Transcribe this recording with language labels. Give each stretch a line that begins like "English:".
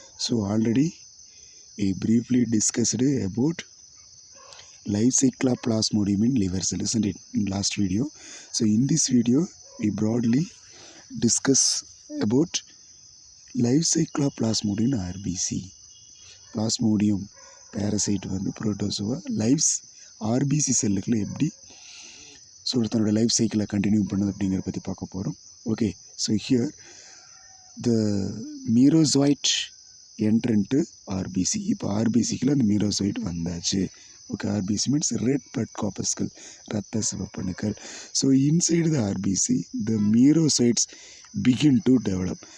English: So already I briefly discussed about life cycle of Plasmodium in liver cell, isn't it, in last video. So in this video we broadly discuss about life cycle of Plasmodium in RBC.
Tamil: Plasmodium parasite வந்து protozoa lives RBC செல்லுக்குள்ள எப்படி தன்னோட life சைக்கிளை continue பண்ணுது அப்படிங்கிறத பற்றி பார்க்க போகிறோம்.
English: Okay, so here the merozoite entrant RBC.
Tamil: இப்போ ஆர்பிசிக்குள்ள அந்த மீரோசோயிட் வந்தாச்சு.
English: Okay, RBC means red blood corpuscle,
Tamil: ரத்த சிவப்பணுக்கள்.
English: So inside the RBC, the merocytes begin to develop.